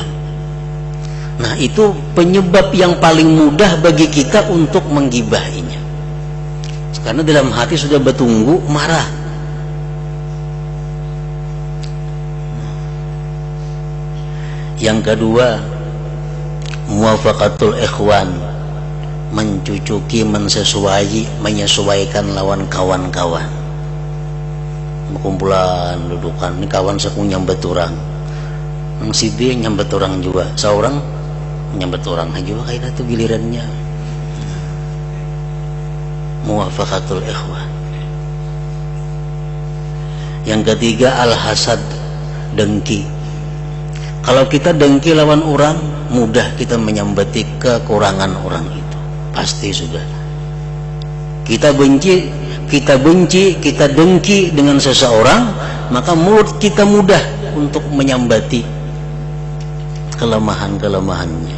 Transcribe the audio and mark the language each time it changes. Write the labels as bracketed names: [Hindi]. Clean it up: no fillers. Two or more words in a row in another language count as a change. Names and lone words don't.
[Indonesian] Nah, itu penyebab yang paling mudah bagi kita untuk menggibahinya, karena dalam hati sudah bertunggu marah. Yang kedua, [Arabic] موافقة الإخوان, [Banjar] mencucuki, menyesuaikan lawan kawan-kawan. Kumpulan dudukan ini kawan saku nyambet orang, nang si B nyambet orang juga, seorang nyambet orang juga kayak itu gilirannya. [Arabic] موافقة الإخوان. [Indonesian] Yang ketiga al-hasad, dengki. [Banjar] Kalau kita dengki lawan orang, mudah kita menyambeti kekurangan orang itu, pasti sudah. [Indonesian] Kita benci, kita dengki dengan seseorang, maka mulut kita mudah untuk menyambati kelemahan-kelemahannya.